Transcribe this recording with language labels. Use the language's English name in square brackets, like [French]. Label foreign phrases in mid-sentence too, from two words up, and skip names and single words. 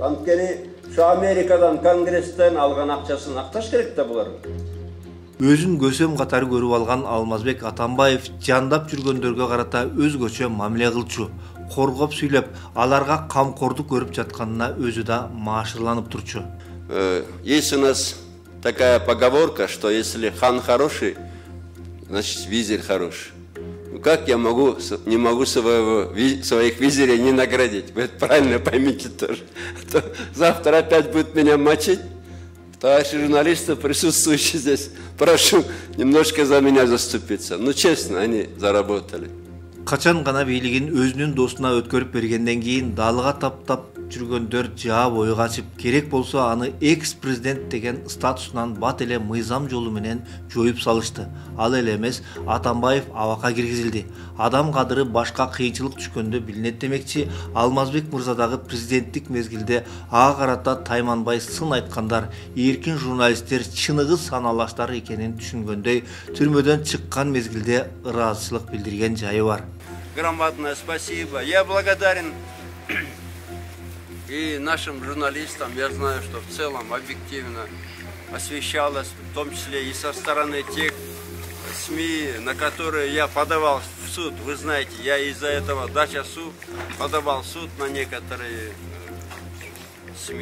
[Kyrgyz] Анткени şu Америкадан, Конгресстен алган акчасын акташ керек да булар. Өзүн көсөм катары көрүп алган Алмазбек Атамбаев жандап жүргөндөргө карата өзгөчө мамиле кылчу, коргоп сүйлөп, аларга камкордук көрүп жатканына өзү да маашырланып турчу. [Russian] Есть у нас такая поговорка, что если хан хороший, значит визирь хороший. Как я не могу своих визирей не наградить? Вы это правильно поймите тоже. А то завтра опять будет меня мочить. Товарищи журналисты, присутствующие здесь, прошу немножко за меня заступиться. Ну, честно, они заработали. [Kyrgyz] Качан гана бийлигин өзүнүн досуна өткөрүп бергенден кийин далга таптап жүргөндөр жаа бою качып, керек болсо аны экс-президент деген статусунан бат эле мыйзам жолу менен жоюп салышты. Ал эле эмес, Атамбаев абакка киргизилди. Адам кадыры башка кыйынчылык түшкөндө билинет демекчи, Алмазбек мырзадагы президенттик мезгилде ага карата тайманбай сын айткандар, эркин журналисттер чыныгы саналаштар экенин түшүнгөндөй, түрмөдөн чыккан мезгилде ыраазычылык билдирген жайы бар. [Russian] Громадное спасибо. Я благодарен и нашим журналистам. Я знаю, что в целом объективно освещалось, в том числе и со стороны тех СМИ, на которые я подавал в суд. Вы знаете, я из-за этого дача суд подавал в суд на некоторые СМИ.